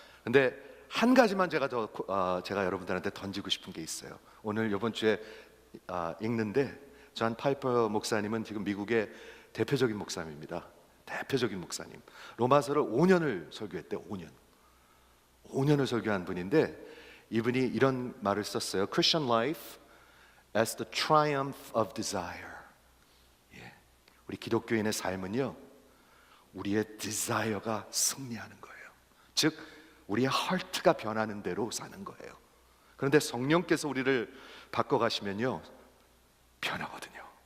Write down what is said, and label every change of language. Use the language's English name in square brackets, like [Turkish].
[Korean] 근데 한 가지만 제가 여러분들한테 던지고 싶은 게 있어요. 오늘 이번 주에 읽는데, 존 파이퍼 목사님은 지금 미국의 대표적인 목사님입니다. 대표적인 목사님. 로마서를 5년을 설교했대요. 5년을 설교한 분인데, 이분이 이런 말을 썼어요. [English] Christian life as the triumph of desire. [Korean] 우리 기독교인의 삶은요, 우리의 desire가 승리하는 거예요. 즉 우리의 heart가 변하는 대로 사는 거예요. 그런데 성령께서 우리를 바꿔가시면요, 변하거든요.